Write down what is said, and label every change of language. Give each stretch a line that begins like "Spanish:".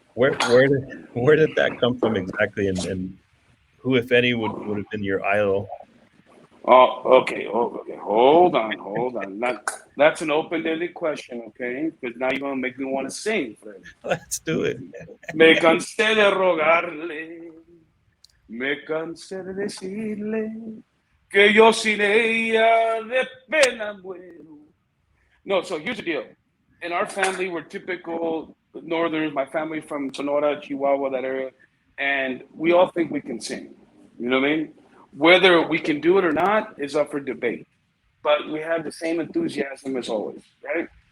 English: Where did that come from exactly, and who, if any, would have been your idol Oh, okay. Oh, okay. Hold on, hold on. That's an open-ended question, okay? Because now you're gonna make me want to sing, Fred. Let's do it.
Spanish: Me cansé de rogarle, me cansé de decirle que yo sin ella de pena muero.
English: No, so here's the deal. In our family, we're typical Northerners. My family from Sonora, Chihuahua, that area, and we all think we can sing. You know what I mean? Whether we can do it or not is up for debate. But we have the same enthusiasm as always, right?